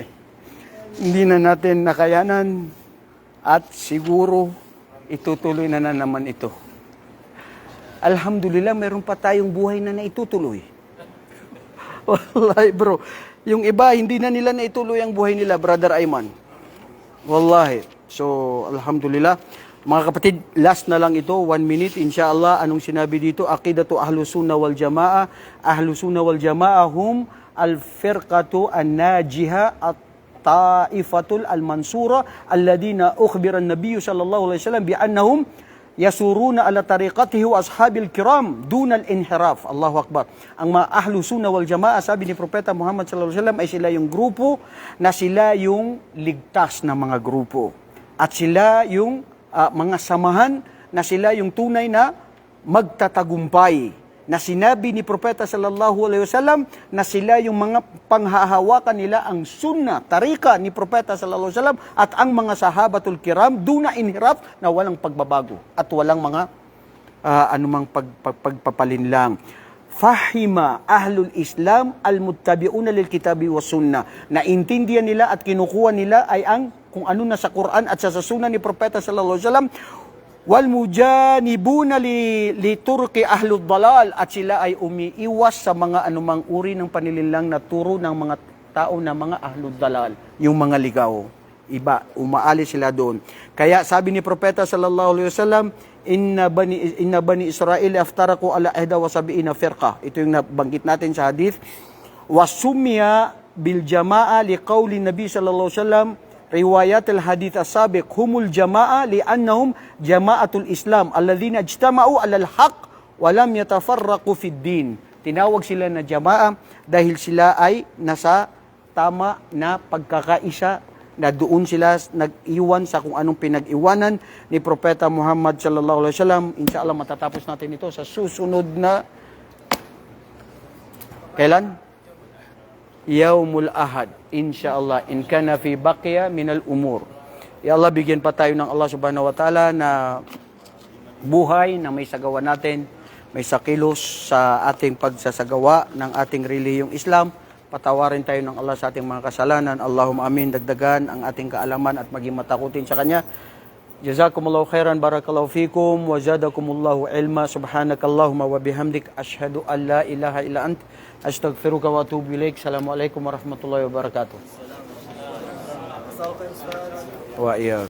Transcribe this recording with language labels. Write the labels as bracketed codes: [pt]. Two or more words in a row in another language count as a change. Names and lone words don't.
[tl] Hindi na natin nakayanan at siguro itutuloy na naman ito. Alhamdulillah, meron pa tayong buhay na naitutuloy. Wallahi bro, yung iba hindi na nila naituloy ang buhay nila, Brother Ayman. [ar] والله. So، الحمد لله. [tl] Mga kapatid, last na lang ito, 1 minute, inshallah. Anong sinabi dito? [ar] عقيدة أهل السنة والجماعة. أهل السنة والجماعة هم الفرقة الناجية الطائفة المنصورة الذين أخبر النبي صلى الله عليه وسلم بأنهم يسيرون على طريقته وأصحابه الكرام دون الانحراف. الله أكبر. [tl] Ang mga [ar] أهل السنة والجماعة, [tl] sabi ni Propeta Muhammad [ar] صلى الله عليه وسلم, [tl] ay sila yung grupo na sila yung ligtas na mga grupo. At sila yung mga samahan na sila yung tunay na magtatagumpay. Na sinabi ni Propeta [ar] صلى الله عليه وسلم [tl] na sila yung mga panghahawakan nila ang sunnah, tarika ni Propeta [ar] صلى الله عليه وسلم [tl] at ang mga [ar] الصحابة الكرام دون انحراف [tl] na walang pagbabago at walang mga anumang pagpapalinlang. [ar] فهم أهل الإسلام المتبعون للكتاب والسنة. [tl] Naintindihan nila at kinukuha nila ay ang kung ano na sa Quran at sa sunnah ni Propeta [ar] صلى الله عليه وسلم. والمجانبون لطرق أهل الضلال, [tl] at sila ay umiiwas sa mga anumang uri ng panilinlang na turo ng mga tao na mga [ar] أهل الضلال, [tl] yung mga ligaw. Iba, umaalis sila doon. Kaya sabi ni Propeta [ar] صلى الله عليه وسلم إن بني إسرائيل افترقوا على 71 فرقة. [tl] Ito yung nabanggit natin sa hadith. [ar] وسموا بالجماعة لقول النبي صلى الله عليه وسلم رواية الحديث السابق هم الجماعة لأنهم جماعة الإسلام الذين اجتمعوا على الحق ولم يتفرقوا في الدين. [tl] Tinawag sila na jamaa dahil sila ay nasa tama na pagkakaisa, na doon sila nag-iwan sa kung anong pinag-iwanan ni Propeta Muhammad [ar] صلى الله عليه وسلم. [tl] Inshallah matatapos natin ito sa susunod na kailan? [ar] يوم الأحد، إن شاء الله, إن كان في بقية من العمر. يا الله, [tl] bigyan pa tayo ng Allah [ar] سبحانه وتعالى [tl] na buhay na may sagawa natin, may sakilos sa ating pagsasagawa ng ating relihiyong Islam. Patawarin tayo ng Allah sa ating mga kasalanan. [ar] اللهم آمين, [tl] dagdagan ang ating kaalaman at maging matakutin sa Kanya. [ar] جزاكم الله خيرا، بارك الله فيكم، وزادكم الله علما. سبحانك اللهم وبحمدك، أشهد أن لا إله إلا أنت، أستغفرك وأتوب إليك. السلام عليكم ورحمة الله وبركاته. وإياكم.